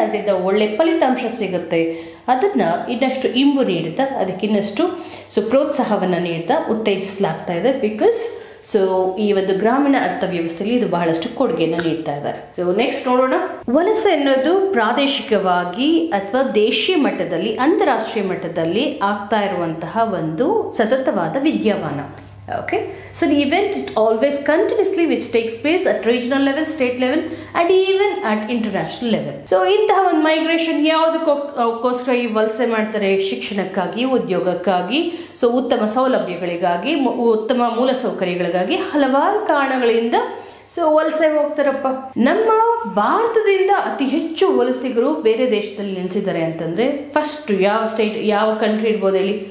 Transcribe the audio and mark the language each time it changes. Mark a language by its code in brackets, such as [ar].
[kn] ಅದರಿಂದ ಒಳ್ಳೆ ಫಲಿತಾಂಶ ಸಿಗುತ್ತೆ. ಅದನ್ನ ಇನ್ನಷ್ಟು ಇಂಬು ನೀಡುತ್ತಾ, ಅದಕ್ಕೆ ಇನ್ನಷ್ಟು ಪ್ರೋತ್ಸಾಹವನ್ನ ನೀಡ್ತಾ ಉತ್ತೇಜಿಸಲಾಗ್ತಾ ಇದೆ. ಬಿಕಾಸ್ ಸೊ ಈ ಒಂದು ಗ್ರಾಮೀಣ ಅರ್ಥವ್ಯವಸ್ಥೆಯಲ್ಲಿ ಇದು ಬಹಳಷ್ಟು ಕೊಡುಗೆಯನ್ನು ನೀಡ್ತಾ ಇದ್ದಾರೆ. ಸೊ ನೆಕ್ಸ್ಟ್ ನೋಡೋಣ. ವಲಸೆ ಅನ್ನೋದು ಪ್ರಾದೇಶಿಕವಾಗಿ ಅಥವಾ ದೇಶೀಯ ಮಟ್ಟದಲ್ಲಿ, ಅಂತಾರಾಷ್ಟ್ರೀಯ ಮಟ್ಟದಲ್ಲಿ ಆಗ್ತಾ ಇರುವಂತಹ ಒಂದು ಸತತವಾದ ವಿದ್ಯಮಾನ. [en] Okay, so the event it always continuously which takes place at regional level, state level and even at international level. [kn] So ಇಂತಹ ಒಂದು ಮೈಗ್ರೇಷನ್ ಯಾವುದಕ್ಕೋಸ್ಕರ ಈ ವಲಸೆ ಮಾಡ್ತಾರೆ? ಶಿಕ್ಷಣಕ್ಕಾಗಿ, ಉದ್ಯೋಗಕ್ಕಾಗಿ, ಸೊ ಉತ್ತಮ ಸೌಲಭ್ಯಗಳಿಗಾಗಿ, ಉತ್ತಮ ಮೂಲಸೌಕರ್ಯಗಳಿಗಾಗಿ, ಹಲವಾರು ಕಾರಣಗಳಿಂದ ಸೊ ವಲಸೆ ಹೋಗ್ತಾರಪ್ಪ. ನಮ್ಮ ಭಾರತದಿಂದ ಅತಿ ಹೆಚ್ಚು ವಲಸಿಗರು ಬೇರೆ ದೇಶದಲ್ಲಿ ನೆಲೆಸಿದ್ದಾರೆ ಅಂತಂದ್ರೆ ಫಸ್ಟ್ ಯಾವ ಸ್ಟೇಟ್, ಯಾವ ಕಂಟ್ರಿ ಇರ್ಬೋದು ಹೇಳಿ?